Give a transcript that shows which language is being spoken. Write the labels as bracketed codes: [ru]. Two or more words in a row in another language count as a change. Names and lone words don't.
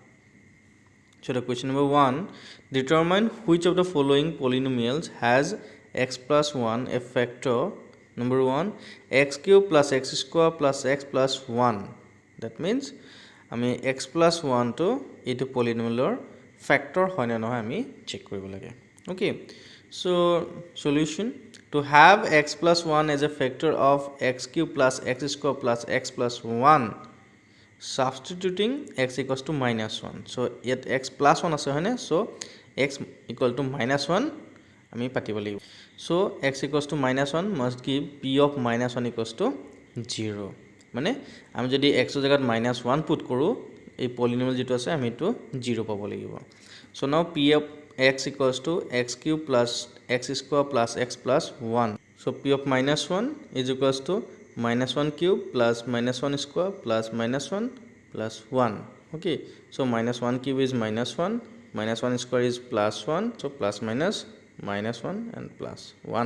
[en] So the question number 1, determine which of the following polynomials has x plus 1 a factor. Number 1, x cube plus x square plus x plus 1. That means [as] আমি [en] x plus 1 [as] to এইটো [en] polynomial factor [as] হয় না নহয় আমি চেক কৰিব লাগে. [en] Okay, so solution, to have x plus 1 as a factor of x cube plus x square plus x plus 1, substituting x equals to minus 1. So yet x plus 1 [as] আছে হয়নে, [en] so x equal to minus 1 [as] আমি পাতিব লাগিব. [en] So x equals to minus 1 must give p of minus 1 equals to 0. [as] মানে আমি যদি x ৰ জায়গাত minus 1 পুট কৰো, এই polynomial যেটো আছে আমি তো 0 পাব লাগিব. [en] So now p of x equals to x cube plus x square plus x plus 1. So p of minus 1 is equals to minus 1 cube plus minus 1 square plus minus 1 plus 1. Okay, so minus 1 cube is minus 1, minus 1 square is plus 1, so plus minus 1 and plus 1.